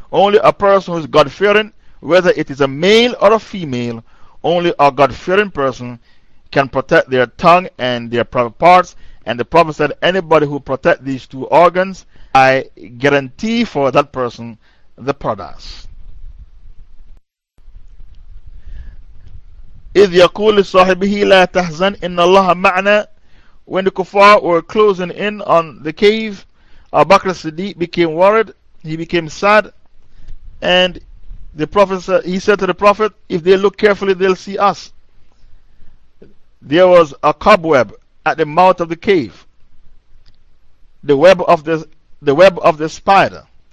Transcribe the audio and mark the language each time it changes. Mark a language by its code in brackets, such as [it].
[en] Only a person who is God-fearing, whether it is a male or a female, only a God-fearing person can protect their tongue and their private parts. And the Prophet said, anybody who protects these two organs, I guarantee for that person the paradise. [ar] إذ يقول لصاحبه لا تحزن إن الله معنا. [en] When the kuffar were closing in on the cave, Abu Bakr al-Siddiq became worried. He became sad, and the Prophet he said to the Prophet, "If they look carefully, they'll see us." There was a cobweb at the mouth of the cave. The web of the spider.